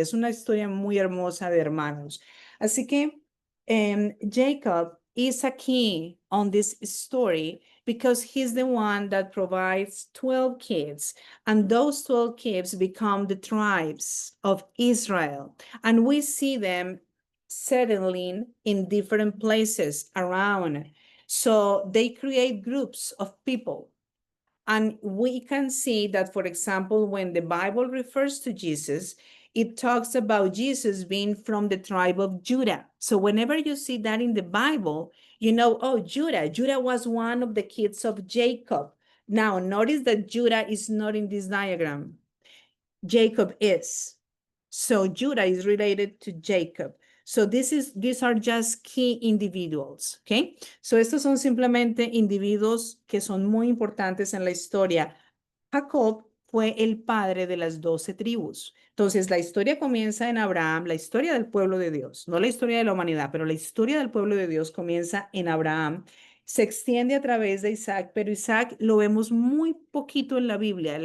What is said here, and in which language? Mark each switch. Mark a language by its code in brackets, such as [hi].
[es] Es una historia muy hermosa de hermanos. Así que [en] Jacob is a key on this story because he's the one that provides 12 kids, and those 12 kids become the tribes of Israel. And we see them settling in different places around. So they create groups of people. And we can see that, for example, when the Bible refers to Jesus, it talks about Jesus being from the tribe of Judah. So whenever you see that in the Bible, you know, oh, Judah. Judah was one of the kids of Jacob. Now, notice that Judah is not in this diagram. Jacob is. So Judah is related to Jacob. So these are just key individuals, okay? [es] So estos son simplemente individuos que son muy importantes en la historia. Jacob fue el padre de las 12 tribus. Entonces, la historia comienza en Abraham, la historia del pueblo de Dios, no la historia de la humanidad, pero la historia del pueblo de Dios comienza en Abraham, se extiende a través de Isaac, pero Isaac lo vemos muy poquito en la Biblia.